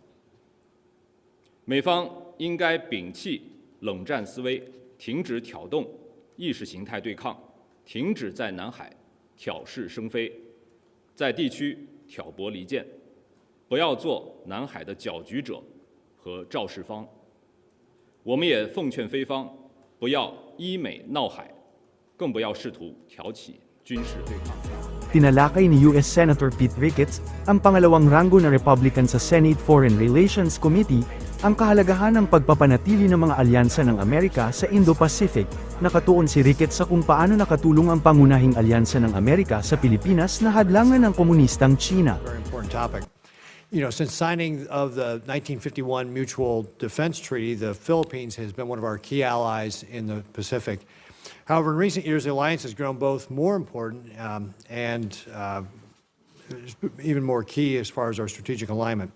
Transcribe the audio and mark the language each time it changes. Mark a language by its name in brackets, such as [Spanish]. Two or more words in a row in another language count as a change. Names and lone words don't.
[Chinese] 美方应该摒弃冷战思维，停止挑动意识形态对抗，停止在南海挑事生非，在地区挑拨离间，不要做南海的搅局者和肇事方。我们也奉劝菲方不要依美闹海，更不要试图挑起军事对抗。 [Filipino] Tinalakay ni US Senator Pete Ricketts, ang pangalawang ranggo na Republican sa Senate Foreign Relations Committee, ang kahalagahan ng pagpapanatili ng mga alyansa ng Amerika sa Indo-Pacific. Nakatuon si Ricketts sa kung paano nakatulong ang pangunahing alyansa ng Amerika sa Pilipinas na hadlangan ng komunistang China. [English] Very important topic. You know, since signing of the 1951 Mutual Defense Treaty, the Philippines has been one of our key allies in the Pacific. However, in recent years, the alliance has grown both more important and even more key as far as our strategic alignment.